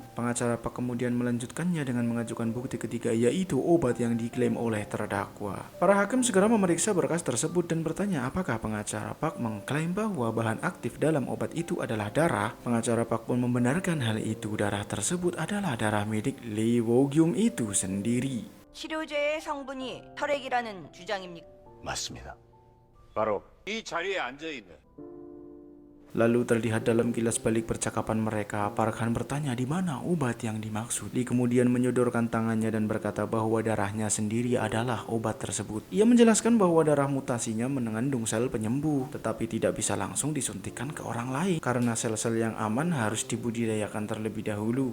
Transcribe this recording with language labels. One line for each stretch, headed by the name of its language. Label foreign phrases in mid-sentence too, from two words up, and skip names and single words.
Indonesian: Pengacara Park kemudian melanjutkannya dengan mengajukan bukti ketiga, yaitu obat yang diklaim oleh terdakwa. Para hakim segera memeriksa berkas tersebut dan bertanya apakah pengacara Park mengklaim bahwa bahan aktif dalam obat itu adalah darah. Pengacara Park pun membenarkan hal itu. Darah tersebut adalah darah milik Lee Woo-gyum itu sendiri.
Korean: 치료제의 성분이 혈액이라는 주장입니까? 맞습니다. 바로 이 자리에 앉아 있는
Indonesian: Lalu terlihat dalam kilas balik percakapan mereka, Park Han bertanya di mana obat yang dimaksud. Lee kemudian menyodorkan tangannya dan berkata bahwa darahnya sendiri adalah obat tersebut. Ia menjelaskan bahwa darah mutasinya mengandung sel penyembuh, tetapi tidak bisa langsung disuntikkan ke orang lain karena sel-sel yang aman harus dibudidayakan terlebih dahulu.